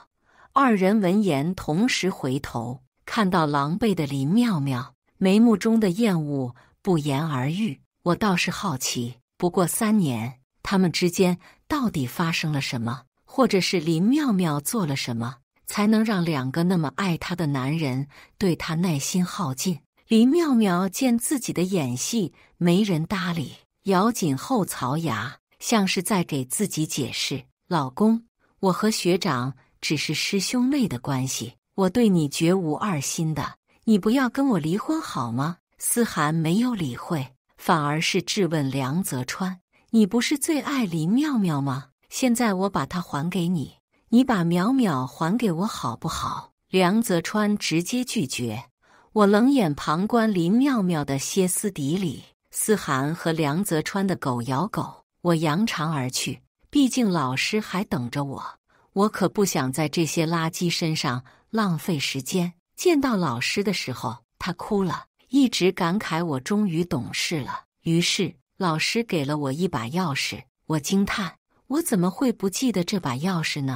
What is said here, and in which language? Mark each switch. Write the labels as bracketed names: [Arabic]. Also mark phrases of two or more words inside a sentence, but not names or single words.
[Chinese] 二人聞言同時回頭，看到狼狽的林妙妙，眉目中的厭惡不言而喻。我倒是好奇，不過3年，他們之間到底發生了什麼，或者是林妙妙做了什麼，才能讓2個那麼愛她的男人對她耐心耗盡？林妙妙見自己的演戲沒人搭理，咬緊後槽牙，像是在給自己解釋。老公，我和學長只是師兄妹的關係，我對你絕無二心的，你不要跟我離婚好嗎？思涵沒有理會，反而是質問梁澤川，你不是最愛林妙妙嗎？現在我把她還給你，你把淼淼還給我好不好？梁澤川直接拒絕。我冷眼旁觀林妙妙的歇斯底里，思涵和梁澤川的狗咬狗。我揚長而去，畢竟老師還等着我，我可不想在這些垃圾身上浪費時間。見到老師的時候，他哭了，一直感慨我終於懂事了。於是老師給了我一把鑰匙，我驚嘆，我怎麼會不記得這把鑰匙呢？